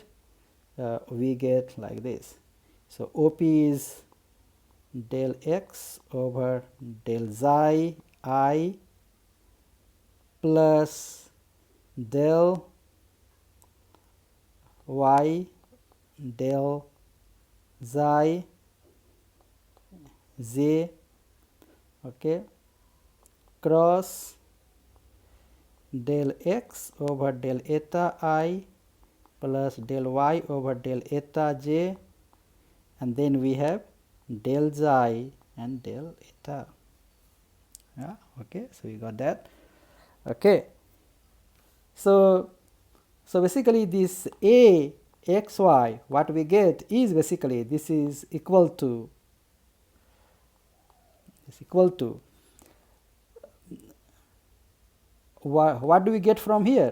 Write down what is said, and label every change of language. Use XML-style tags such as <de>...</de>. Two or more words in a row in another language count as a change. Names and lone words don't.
<en>We get like this. So, OP is del x over del xi I plus del y del xi j, okay, cross del x over del eta I plus del y over del eta j, and then we have del xi and del eta. Yeah, okay, so we got that. Okay, so basically this a xy, what we get is basically this is equal to what do we get from here?</en>